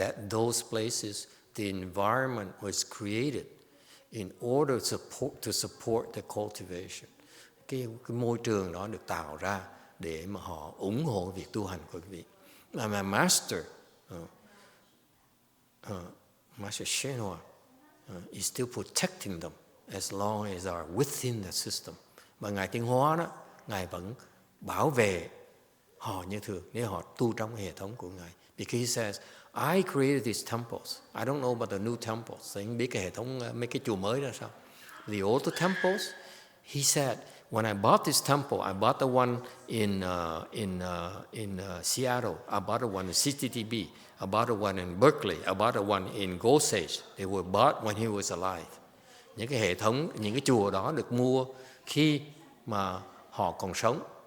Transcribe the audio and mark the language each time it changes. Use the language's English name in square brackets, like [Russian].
[English] Those places, the environment was created in order to support the cultivation. [Vietnamese] Cái môi trường đó được tạo ra để mà họ ủng hộ việc tu hành của quý vị. [English] Mà Master YongHua is still protecting them as long as they are within the system. [Vietnamese] Và Ngài Tiến Hóa đó, Ngài vẫn bảo vệ họ như thường nếu họ tu trong hệ thống của Ngài. [English] Because he says, I created these temples. I don't know about the new temples. [Vietnamese] Tôi không biết cái hệ thống mấy cái chùa mới ra sao. [English] The older temples, he said, when I bought this temple, I bought the one in Seattle. I bought the one in CTTB. I bought the one in Berkeley. I bought the one in Osage. They were bought when he was alive. [Vietnamese] Những cái hệ thống, những cái chùa đó được mua khi mà họ còn sống.